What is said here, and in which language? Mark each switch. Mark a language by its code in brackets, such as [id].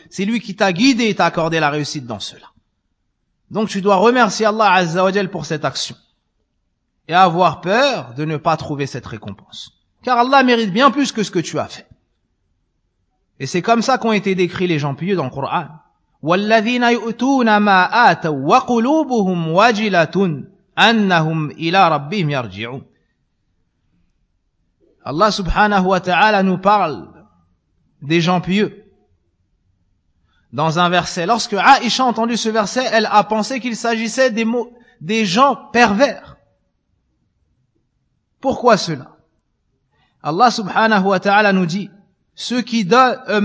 [fr] C'est lui qui t'a guidé et t'a accordé la réussite dans cela. Donc tu dois remercier Allah Azza wa Jal pour cette action. Et avoir peur de ne pas trouver cette récompense. Car Allah mérite bien plus que ce que tu as fait. Et c'est comme ça qu'ont été décrits les gens pieux dans le Coran. [ar] والذين يؤتون ما آتوا وقلوبهم وجلة أنهم إلى ربهم يرجعون. [fr] Allah subhanahu wa ta'ala nous parle des gens pieux dans un verset. Lorsque Aïcha a entendu ce verset, elle a pensé qu'il s'agissait des gens pervers. Pourquoi cela? Allah subhanahu wa ta'ala nous dit: ceux qui donnent